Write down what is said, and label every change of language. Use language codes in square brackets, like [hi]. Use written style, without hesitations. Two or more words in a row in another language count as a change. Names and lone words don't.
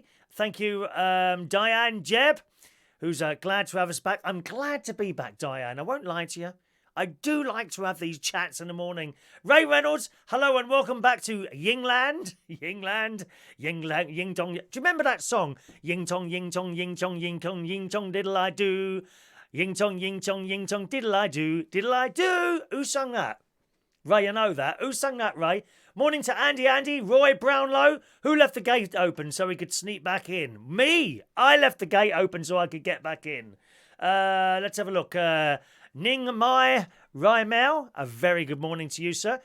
[en] Thank you, Diane Jeb, who's glad to have us back. I'm glad to be back, Diane. I won't lie to you. I do like to have these chats in the morning. Ray Reynolds, hello and welcome back to Yingland. Yingland, Yingland, Ying Tong. Do you remember that song? Ying Tong, Ying Tong, Ying Tong, Ying Tong, Ying Tong, diddle I do. Ying Tong, Ying Tong, Ying Tong, diddle I do, diddle I do. Who sung that? Ray, I know that. Who sung that, Ray? Morning to Andy, Roy Brownlow. Who left the gate open so he could sneak back in? Me. I left the gate open so I could get back in. Let's have a look. Ning Mai Raimel, a very good morning to you, sir.